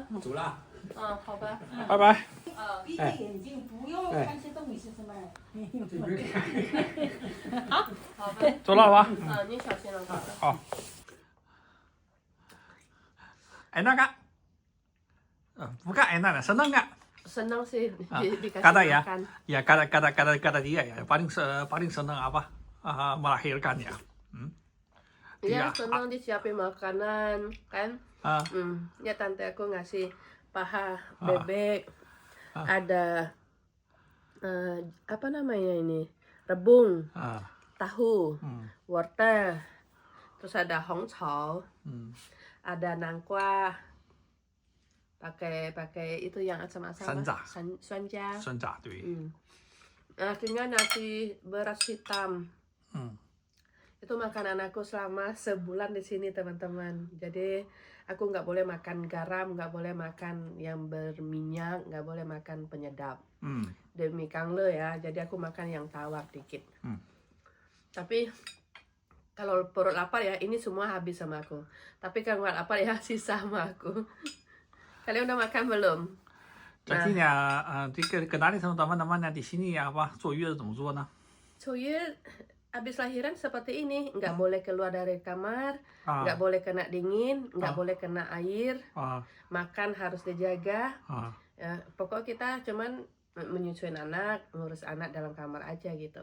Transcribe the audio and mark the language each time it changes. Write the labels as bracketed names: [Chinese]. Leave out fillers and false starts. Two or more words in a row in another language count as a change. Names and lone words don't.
[Chinese] 走了。好吧。拜拜。闭着眼睛，不要看些东西什么。好吧。走了吧。你小心了，好的。好。哎那个， [Indonesian] bukan enak lah, senang nggak? Senang sih dikasih Kata ya, makan. ya kata dia ya paling senang apa? Melahirkan ya. Iya, Iya. senang disiapin makanan kan. Ah, Ya tante aku ngasih paha bebek, ada apa namanya ini, rebung, ah, tahu, wortel, terus ada hongcao, ada nangka, pakai itu yang asam-asam, Sanza. Sanza. [Chinese] 生长对。 [Indonesian] Nah, tinggal nasi beras hitam. Hmm. Itu makanan aku selama sebulan di sini, teman-teman. Jadi aku nggak boleh makan garam, nggak boleh makan yang berminyak, nggak boleh makan penyedap. Demi kangle ya, jadi aku makan yang tawar dikit. Tapi kalau perut lapar ya, ini semua habis sama aku. Tapi kalau nggak lapar ya, sisa sama aku. Kalian udah makan belum? [Chinese] 这呢，这个跟哪里 [Indonesian] teman-teman di sini ya apa [Chinese] 坐月子怎么做呢？ [Indonesian] Soalnya habis lahiran seperti ini, nggak boleh keluar dari kamar, 啊 nggak boleh kena dingin, nggak boleh kena air, 啊 makan harus dijaga. 啊 Ya, pokoknya kita cuman menyusuin anak, ngurus anak dalam kamar aja gitu.